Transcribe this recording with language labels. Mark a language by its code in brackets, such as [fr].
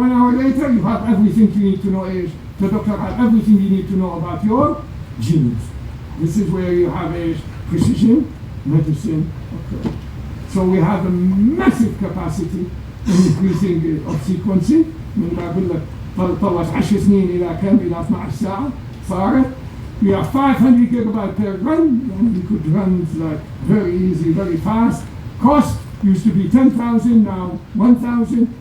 [en] 1 hour later, you have everything you need to know. The doctor has everything you need to know about your genes. This is where you have a precision medicine occur. So we have a massive capacity in increasing of sequencing. [ar] من بقول لك طلعت 10 سنين إلى كم؟ إلى 12 ساعة صارت. [en] We have 500 gigabyte per run, and we could run like very easy, very fast. Cost used to be 10,000, now 1,000.